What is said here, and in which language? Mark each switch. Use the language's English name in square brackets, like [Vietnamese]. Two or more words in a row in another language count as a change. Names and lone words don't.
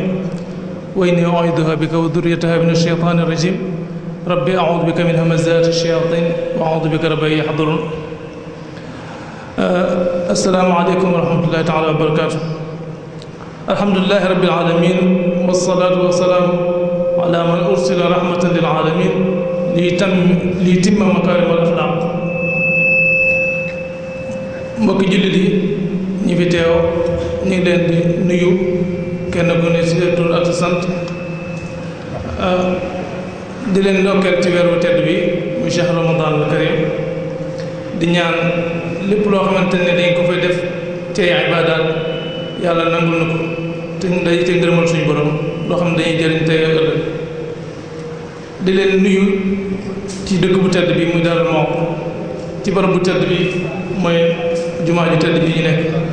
[Arabic] وإني أعيذها بك وذريتها من الشيطان الرجيم ربي أعوذ بك من همزات الشياطين وأعوذ بك رب يحضرون. السلام عليكم ورحمة الله تعالى وبركاته. الحمد لله رب العالمين والصلاة والسلام على من أرسل رحمة للعالمين ليتم مكارم الأخلاق. [Wolof] mbokki jullit yi ñi fi teew ñu ngi leen di nuyu kenn ku ne ci tur ak sant di leen ndokkeel ci weeru tedd bi muy Cheikh Ramadan al Karim di ñaan lépp loo xamante ne dañ ko fay def ci ay ibaadaat yàlla nangul na ko te day te ngërëmal suñu borom loo xam ne dañuy jëriñ tey ak ëllëg di leen nuyu ci dëkk bu tedd bi muy Darou Mouhty ci barab bu tedd bi mooy jumaa ju tedd bi ñu nekk